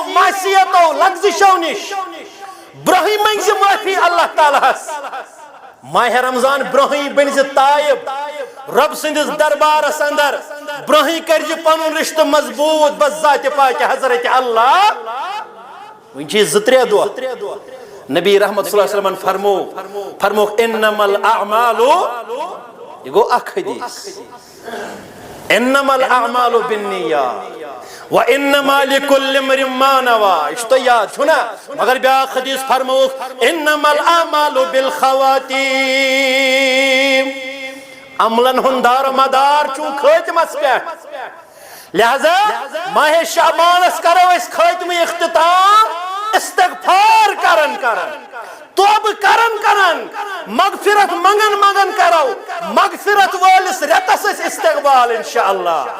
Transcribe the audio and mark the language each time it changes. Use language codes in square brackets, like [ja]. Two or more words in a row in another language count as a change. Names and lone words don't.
[ks] معصیتو لغزشو نِش برونٛہٕے منٛگزِ معٲفی اللہ تعالیٰ ہس ماہِ رمضان برونٛہٕے بٔنزِ تائب رب سٕنٛدِس دربارس اندر برونٛہٕے کرزِ پنُن رشتہٕ مضبوٗط بس ذاتِ پاکہِ حضرت اللہ وۄنۍ چھِ 2-3 دۄہ نبی رحمت [ar] صلی اللہ علیہ وسلم [ks] فرموک [ar] انما الاعمال [ks] یہ گو اکھ حدیث [ar] انما الاعمال بالنیات وانما لكل امرئ ما نوى [ks] یہ چھُ تۄہہِ یاد چھُ نا مگر بیاکھ حدیث فرموک [ar] انما الاعمال بالخواتیم [ks] عملن ہُنٛد دار مدار چھُ خٲتمس پٮ۪ٹھ لہذا ماہِ شعبانس کرو أسۍ خٲتمہٕ اختتام استغفار کرن توبہ کرن مغفرت منگن کرو مغفرت وٲلِس رٮ۪تس أسۍ استقبال انشاءاللہ